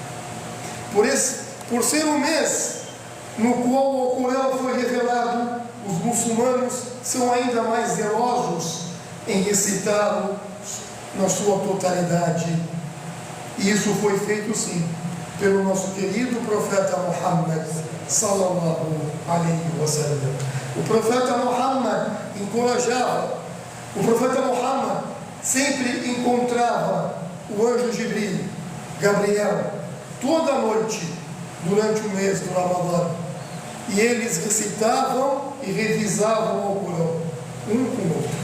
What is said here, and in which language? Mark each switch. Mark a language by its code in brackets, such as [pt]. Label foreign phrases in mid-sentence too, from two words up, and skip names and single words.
[pt] Por ser um mês no qual o Corão foi revelado, os muçulmanos são ainda mais zelosos em recitá-lo na sua totalidade. E isso foi feito sim pelo nosso querido profeta Muhammad [ar] صلى الله عليه وسلم. [pt] O profeta Muhammad encorajava, o profeta Muhammad sempre encontrava o anjo Gabriel, toda noite durante o mês do Ramadã, e eles recitavam e revisavam o Corão um com o outro.